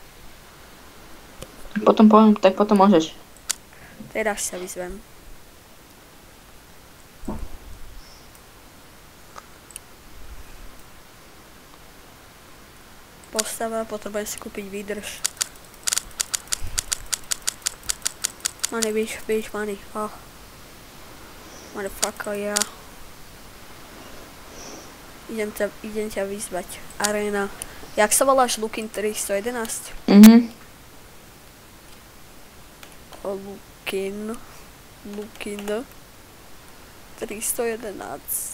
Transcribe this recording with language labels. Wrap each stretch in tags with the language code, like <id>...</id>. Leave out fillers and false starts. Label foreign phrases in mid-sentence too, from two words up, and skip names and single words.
<sk>Potom poviem, tak potom môžeš. Teraz sa vyzvem. Postava, potrebujem si kúpiť výdrž.</sk> <en>Money, bitch, money. Oh. Motherfucker,</en> <sk>ja. Idem ťa vyzvať. Arena. Jak sa voláš? Lukin 311? Lukin 311.</sk>